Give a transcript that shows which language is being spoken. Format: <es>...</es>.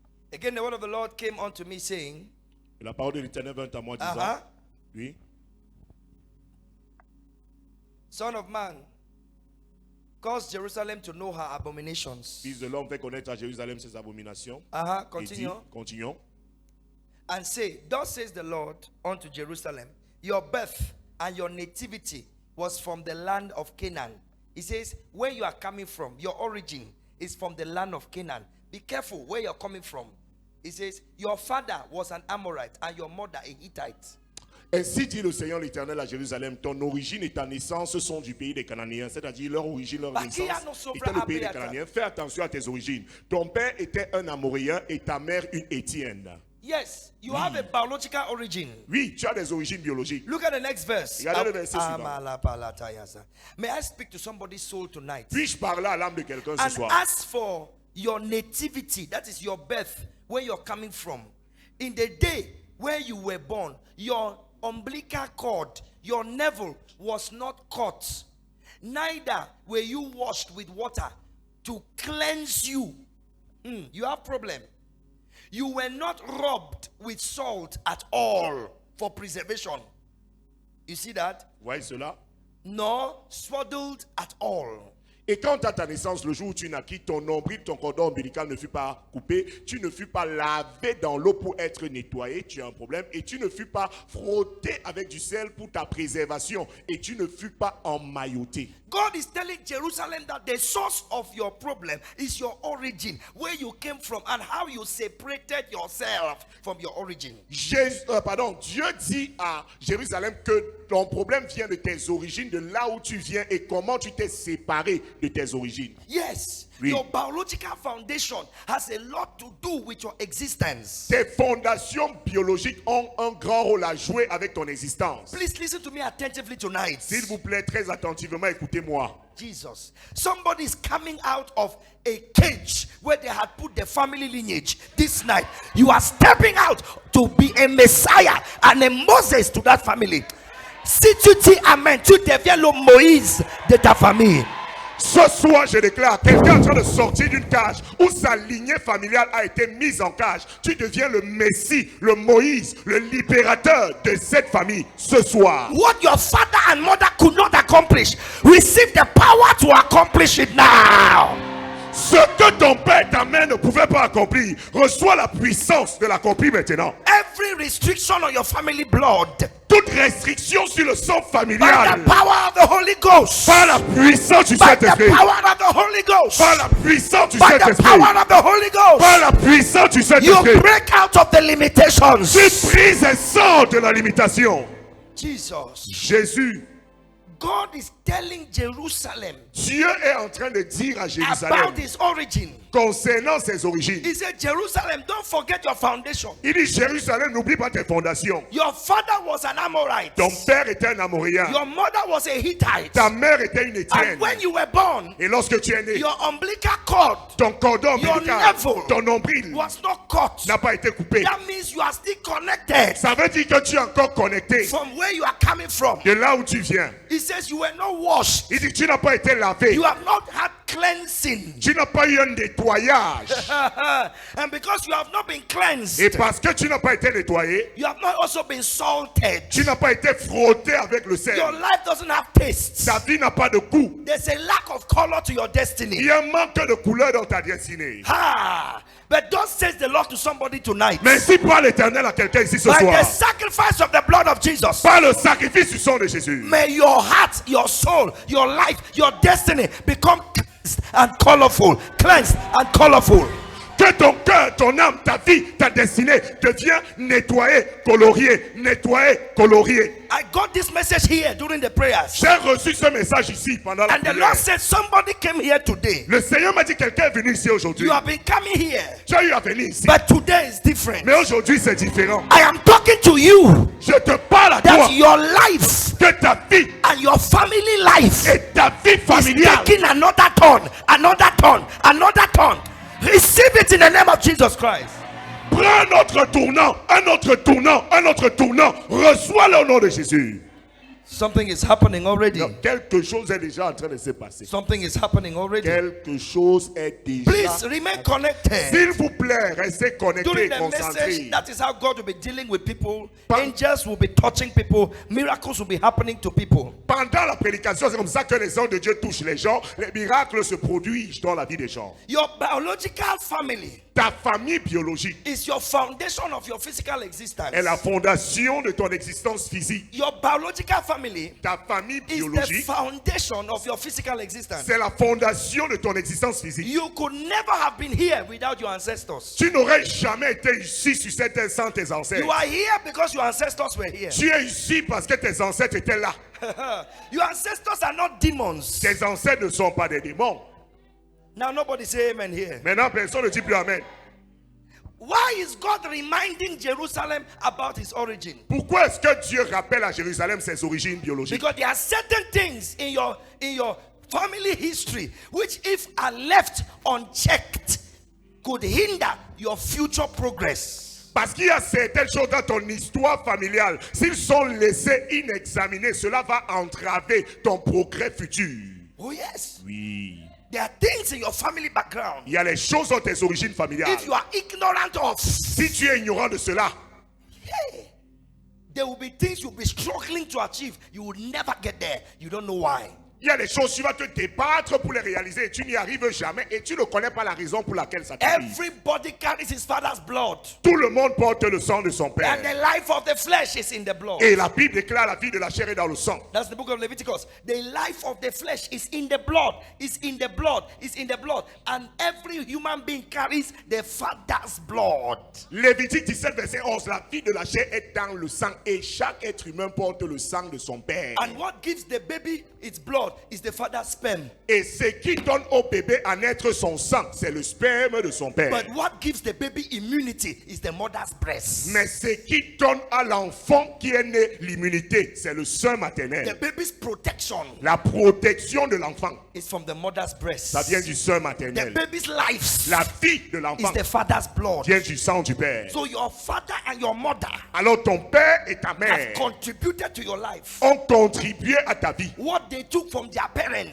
<en>Again, the word of the Lord came unto me saying,</en> <fr>La parole de l'Éternel vint à moi disant, oui,</fr> <en>Son of man, cause Jerusalem to know her abominations.</en> <fr>Fils de l'homme, fait connaître à Jérusalem ses abominations. Et dit,</fr> <en>Continue.</en> <fr>continuons.</fr> <en>And say, thus says the Lord unto Jerusalem, your birth and your nativity was from the land of Canaan. He says, where you are coming from, your origin is from the land of Canaan. Be careful where you're coming from. He says, your father was an Amorite and your mother a Hittite.</en> <fr>Ainsi dit le Seigneur l'Éternel à Jérusalem, ton origine et ta naissance sont du pays des Cananéens, c'est-à-dire leur origine, leur naissance était le pays des Cananéens. Fais attention à tes origines. Ton père était un Amoréen et ta mère une Étienne.</fr> <en>Yes, you have a biological origin.</en> <fr>Oui, tu as des origines biologiques.</fr> <en>Look at the next verse.</en> <fr>Regardez le verset suivant.</fr> <en>May I speak to somebody's soul tonight?</en> <fr>Puis-je parler à l'âme de quelqu'un ce</fr> <en>And</en> <fr>soir?</fr> <en>as for your nativity, that is your birth, where you're coming from, in the day where you were born, your umbilical cord, your navel was not cut, neither were you washed with water to cleanse you. You have problem. You were not rubbed with salt at all for preservation. You see that?</en> <fr>Voyez cela?</fr> <en>Nor swaddled at all.</en> <fr>Et quant à ta naissance, le jour où tu naquis, ton nombril, ton cordon ombilical ne fut pas coupé, tu ne fus pas lavé dans l'eau pour être nettoyé, tu as un problème, et tu ne fus pas frotté avec du sel pour ta préservation, et tu ne fus pas emmailloté.</fr> <en>God is telling Jerusalem that the source of your problem is your origin, where you came from and how you separated yourself from your origin.</en> <fr>Dieu dit à Jérusalem que ton problème vient de tes origines, de là où tu viens et comment tu t'es séparé de tes origines.</fr> <en>Yes.</en> <fr>Oui.</fr> <en>Your biological foundation has a lot to do with your existence.</en> <fr>Tes fondations biologiques ont un grand rôle à jouer avec ton existence.</fr> <en>Please listen to me attentively tonight.</en> <fr>S'il vous plaît, très attentivement, écoutez-moi.</fr> <en>Jesus. Somebody is coming out of a cage where they had put the family lineage. This night, you are stepping out to be a Messiah and a Moses to that family.</en> <fr>Si tu dis Amen, tu deviens le Moïse de ta famille. Ce soir, je déclare, quelqu'un est en train de sortir d'une cage où sa lignée familiale a été mise en cage. Tu deviens le Messie, le Moïse, le libérateur de cette famille ce soir.</fr> <en>What your father and mother could not accomplish, receive the power to accomplish it now.</en> <fr>Ce que ton père et ta mère ne pouvaient pas accomplir, reçois la puissance de l'accomplir maintenant.</fr> <en>Every restriction on your family blood,</en> <fr>Toute restriction sur le sang</fr> <en>by</en> <fr>familial,</fr> <en>the power of the Holy Ghost,</en> <fr>par la puissance du</fr> <en>by the</en> <fr>Saint-Esprit,</fr> <en>power of the Holy Ghost,</en> <fr>par la puissance du</fr> <en>by the</en> <fr>Saint-Esprit,</fr> <en>power of the Holy Ghost,</en> <fr>par la puissance du</fr> <en>you</en> <fr>Saint-Esprit,</fr> <en>break out of the limitations.</en> <fr>tu brises et sors de la limitation.</fr> <en>Jesus.</en> <fr>Jésus,</fr> <en>God is telling Jerusalem</en> <fr>Dieu est en train de dire à Jérusalem</fr> <en>about his origin.</en> <fr>concernant ses origines.</fr> <en>He said, Jerusalem, don't forget your foundation.</en> <fr>Il dit, Jérusalem, n'oublie pas tes fondations.</fr> <en>Your father was an Amorite.</en> <fr>Ton père était un Amoréen.</fr> <en>Your mother was a Hittite.</en> <fr>Ta mère était une Étienne.</fr> <en>And when you were born,</en> <fr>Et lorsque tu es né,</fr> <en>your umbilical cord</en> <fr>ton cordon</fr> <en>your</en> <fr>ombilical,</fr> <en>navel</en> <fr>ton nombril</fr> <en>was not cut.</en> <fr>n'a pas été coupé.</fr> <en>That means you are still connected</en> <fr>Ça veut dire que tu es encore connecté</fr> <en>from where you are coming from.</en> <fr>de là où tu viens.</fr> <en>He says you were not washed.</en> <fr>Il dit, tu n'as pas été lavé.</fr> <en>You have not had cleansing.</en> <fr>Tu n'as pas eu un nettoyage.</fr> <en>And because you have not been cleansed,</en> <fr>Et parce que tu n'as pas été nettoyé,</fr> <en>you have not also been salted.</en> <fr>tu n'as pas été frotté avec le sel.</fr> <en>Your life doesn't have taste.</en> <fr>Ta vie n'a pas de goût.</fr> <en>There's a lack of color to your destiny.</en> <fr>Il y a un manque de couleur dans ta destinée.</fr> <en>But thus says the Lord to somebody tonight.</en> <fr>Mais si parle l'Éternel à quelqu'un ici ce</fr> <en>By the</en> <fr>soir,</fr> <en>sacrifice of the blood of Jesus,</en> <fr>par le sacrifice du sang de Jésus,</fr> <en>may your heart, your soul, your life, your destiny become cleansed and colorful. Cleansed and colorful.</en> <fr>que ton cœur, ton âme, ta vie, ta destinée devient nettoyée, coloriée, nettoyée, coloriée.</fr> <en>I got this message here during the prayers.</en> <fr>J'ai reçu ce message ici pendant la</fr> <en>And the</en> <fr>prière.</fr> <en>Lord said, somebody came here today.</en> <fr>Le Seigneur m'a dit quelqu'un est venu ici aujourd'hui.</fr> <en>You have been coming here.</en> <fr>Tu as eu à venir ici.</fr> <en>But today is different.</en> <fr>Mais aujourd'hui c'est différent.</fr> <en>I am talking to you</en> <fr>Je te parle à</fr> <en>that</en> <fr>toi</fr> <en>your life</en> <fr>que ta vie</fr> <en>and your family life</en> <fr>et ta vie</fr> <en>is</en> <fr>familiale</fr> <en>taking another turn, another turn, another turn. Receive it in the name of Jesus Christ.</en> <fr>prend un autre tournant, un autre tournant, un autre tournant. Reçois-le au nom de Jésus.</fr> <en>Something is happening already.</en> <fr>Non, quelque chose est déjà en train de se passer.</fr> <en>Something is happening already.</en> <fr>Quelque chose est déjà.</fr> <en>Please remain connected.</en> <fr>S'il vous plaît, restez</fr> <en>During</en> <fr>connectés,</fr> <en>the message,</en> <fr>concentrés.</fr> <en>that is how God will be dealing with people. Pa- Angels will be touching people. Miracles will be happening to people.</en> <fr>Pendant la prédication, c'est comme ça que les anges de Dieu touchent les gens. Les miracles se produisent dans la vie des gens.</fr> <en>Your biological family</en> <fr>Ta famille biologique</fr> <en>is your foundation of your physical existence.</en> <fr>est la fondation de ton existence physique.</fr> <en>Your biological family</en> <fr>Ta famille</fr> <en>is the</en> <fr>biologique,</fr> <en>foundation of your physical existence.</en> <fr>c'est la fondation de ton existence physique.</fr> <en>You could never have been here without your ancestors.</en> <fr>Tu n'aurais jamais été ici sur cette terre sans tes ancêtres.</fr> <en>You are here because your ancestors were here.</en> <fr>Tu es ici parce que tes ancêtres étaient là.</fr> <en>Your ancestors are not demons.</en> <fr>Tes ancêtres ne sont pas des démons.</fr> <en>Now nobody say amen here.</en> <fr>Maintenant, personne ne dit plus Amen.</fr> <en>Why is God reminding Jerusalem about his origin?</en> <fr>Pourquoi est-ce que Dieu rappelle à Jérusalem ses origines biologiques?</fr> <en>Because there are certain things in your family history which, if are left unchecked, could hinder your future progress.</en> <fr>Parce qu'il y a certaines choses dans ton histoire familiale. S'ils sont laissés inexaminés, cela va entraver ton progrès futur.</fr> <en>Oh yes.</en> <fr>Oui.</fr> <en>There are things in your family background.</en> <fr>Il y a les choses dans tes origines familiales.</fr> <en>If you are ignorant of,</en> <fr>Si tu es ignorant de cela,</fr> <en>hey, there will be things you'll be struggling to achieve. You will never get there. You don't know why.</en> <fr>il y a des choses, tu vas te débattre pour les réaliser et tu n'y arrives jamais et tu ne connais pas la raison pour laquelle ça t'arrive.</fr> <en>Everybody carries his father's blood.</en> <fr>Tout le monde porte le sang de son père.</fr> <en>And the life of the flesh is in the blood.</en> <fr>Et la Bible déclare la vie de la chair est dans le sang.</fr> <en>That's the book of Leviticus. The life of the flesh is in the blood. It's in the blood. It's in the blood. And every human being carries the father's blood.</en> <fr>Lévitique 17, verset 11. La vie de la chair est dans le sang et chaque être humain porte le sang de son père.</fr> <en>And what gives the baby its blood is the father's sperm.</en> <fr>Et ce qui donne au bébé à naître son sang, c'est le sperme de son père.</fr> <en>But what gives the baby immunity is the mother's breast.</en> <fr>Mais ce qui donne à l'enfant qui est né l'immunité, c'est le sein</fr> <en>The</en> <fr>maternel.</fr> <en>baby's protection</en> <fr>La protection de l'enfant,</fr> <en>is from the mother's breast.</en> <fr>ça vient du sein</fr> <en>The</en> <fr>maternel.</fr> <en>baby's life</en> <fr>La vie de</fr> <en>is</en> <fr>l'enfant</fr> <en>the father's blood.</en> <fr>vient du sang du père.</fr> <en>So your father and your mother</en> <fr>Alors ton père et ta</fr> <en>have</en> <fr>mère</fr> <en>contributed to your life.</en> <fr>ont contribué à ta vie.</fr> <en>What they took from their parents</en>